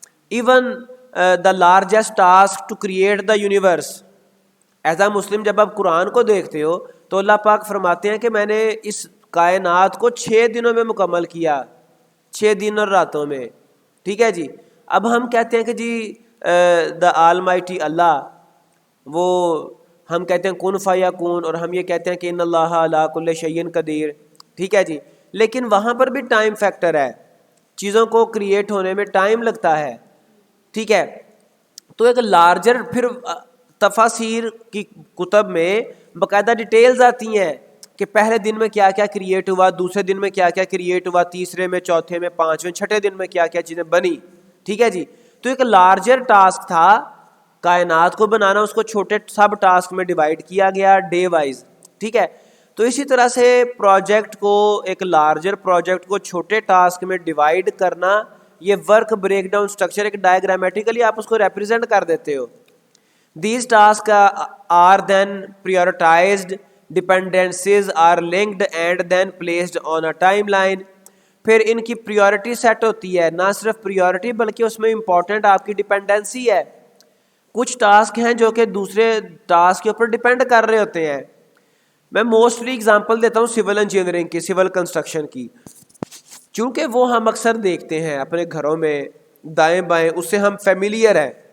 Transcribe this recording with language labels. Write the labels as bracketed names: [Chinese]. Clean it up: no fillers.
[English] Even the largest task to create the universe. As a Muslim [Urdu] جب آپ قرآن کو دیکھتے ہو تو اللہ پاک فرماتے ہیں کہ میں نے اس کائنات کو 6 دنوں میں مکمل کیا، 6 دن اور راتوں میں، ٹھیک ہے جی. اب ہم کہتے ہیں کہ جی [English] the almighty Allah, [Urdu] وہ ہم کہتے ہیں [Arabic] کن فیکون، [Urdu] اور ہم یہ کہتے ہیں کہ [Arabic] ان اللہ علی کل شیء قدیر، [Urdu] ٹھیک ہے جی. لیکن وہاں پر بھی ٹائم فیکٹر ہے، چیزوں کو کریٹ ہونے میں ٹائم لگتا ہے، ٹھیک ہے. تو ایک لارجر، پھر تفاسیر کی کتب میں باقاعدہ ڈیٹیلز آتی ہیں کہ پہلے دن میں کیا کیا کریٹ ہوا، دوسرے دن میں کیا کیا کریٹ ہوا، تیسرے میں، چوتھے میں، پانچویں، چھٹے دن میں کیا کیا چیزیں بنی، ٹھیک ہے جی. تو ایک لارجر ٹاسک تھا کائنات کو بنانا، اس کو چھوٹے سب ٹاسک میں ڈیوائڈ کیا گیا ڈے وائز، ٹھیک ہے. تو اسی طرح سے پروجیکٹ کو، ایک لارجر پروجیکٹ کو چھوٹے ٹاسک میں ڈیوائڈ کرنا، یہ ورک بریک ڈاؤن اسٹرکچر ایک ڈائیگرامیٹیکلی آپ اس کو ریپرزینٹ کر دیتے ہو. [English] These tasks are then prioritized, dependencies are linked and then placed on a timeline. [Urdu] پھر ان کی پریورٹی سیٹ ہوتی ہے، نہ صرف پریورٹی بلکہ اس میں امپورٹنٹ آپ کی ڈپینڈنسی ہے. کچھ ٹاسک ہیں جو کہ دوسرے ٹاسک کے اوپر ڈپینڈ کر رہے ہوتے ہیں. میں موسٹلی اگزامپل دیتا ہوں سول انجینئرنگ کی، سول کنسٹرکشن کی، چونکہ وہ ہم اکثر دیکھتے ہیں اپنے گھروں میں دائیں بائیں، اس سے ہم فیملیئر ہیں.